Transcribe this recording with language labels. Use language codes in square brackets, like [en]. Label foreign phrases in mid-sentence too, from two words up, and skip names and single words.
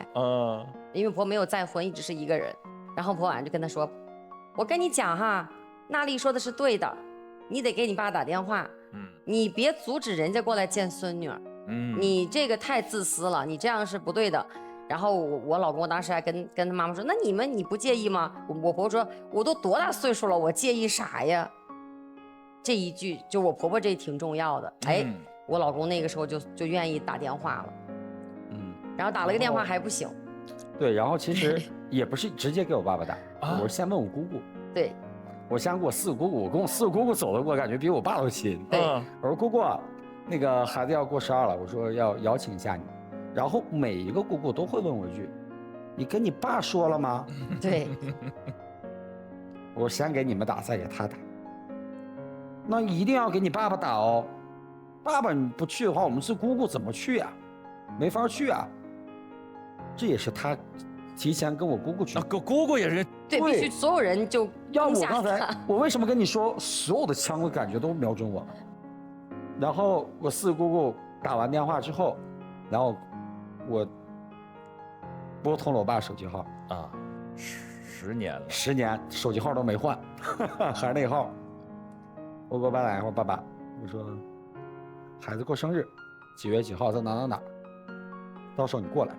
[zh] 因為婆婆沒有再婚，一直是一個人。然後婆婆晚上就跟他說，我跟你講哈，娜麗說的是對的，你得給你爸打電話，你別阻止人家過來見孫女兒，你這個太自私了，你這樣是不對的。然後我老公當時還跟他媽媽說，那你不介意嗎？我婆婆說，我都多大歲數了，我介意啥呀？這一句就我婆婆這挺重要的，哎，我老公那個時候就願意打電話了，然後打了個電話還不行，对，然后其实也不是直接给我爸爸打，我是先问我姑姑。对，我先跟我四个姑姑，我跟我四个姑姑走的，我感觉比我爸都亲。对，我说姑姑，那个孩子要过生日了，我说要邀請一下你。然後每一個姑姑都會問我一句：“你跟你爸說了嗎？” 對，我先給你們打，再給他打。那一定要給你爸爸打哦。爸爸你不去的話，我們是姑姑怎麼去啊？沒法去啊。這也是他提前跟我姑姑去。姑姑也是。對，必須所有人就要我剛才，我為什麼跟你說所有的槍的感覺都瞄準我？然後我四姑姑打完電話之後，然後我撥通了我爸手機號啊，10年了，10年手機號都沒換，還是那個號。我給我爸打電話，爸爸，我說孩子過生日，幾月幾號在哪，到時候你過來。